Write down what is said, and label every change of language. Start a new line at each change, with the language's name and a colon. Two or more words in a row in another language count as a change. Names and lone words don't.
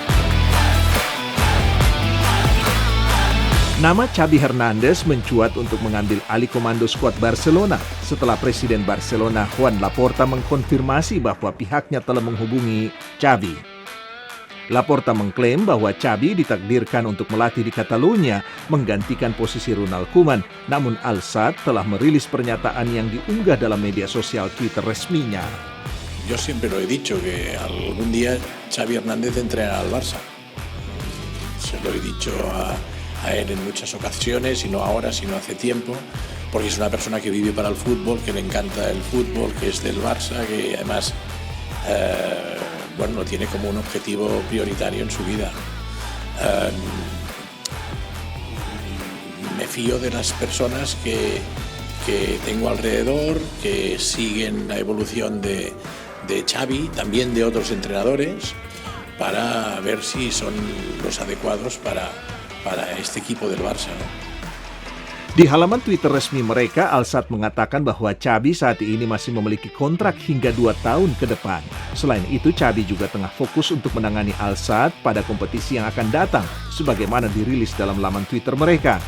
Indonesian: Nama Xavi Hernandez mencuat untuk mengambil alih komando skuad Barcelona setelah Presiden Barcelona Joan Laporta mengkonfirmasi bahwa pihaknya telah menghubungi Xavi. Laporta mengklaim bahwa Xavi ditakdirkan untuk melatih di Catalunya menggantikan posisi Ronald Koeman, namun Al Sadd telah merilis pernyataan yang diunggah dalam media sosial Twitter resminya.
Spanish: Yo siempre lo he dicho que algún día Xavi Hernández entrenará al Barça. Se lo he dicho a él en muchas ocasiones, y no ahora, sino hace tiempo, porque es una persona que vive para el fútbol, que le encanta el fútbol, que es del Barça, que además lo tiene como un objetivo prioritario en su vida. Me fío de las personas que tengo alrededor, que siguen la evolución de Xavi, también de otros entrenadores, para ver si son los adecuados para este equipo del Barça, ¿no?
Indonesian: Di halaman Twitter resmi mereka, Al Sadd mengatakan bahwa Xavi saat ini masih memiliki kontrak hingga 2 tahun ke depan. Selain itu, Xavi juga tengah fokus untuk menangani Al Sadd pada kompetisi yang akan datang, sebagaimana dirilis dalam laman Twitter mereka.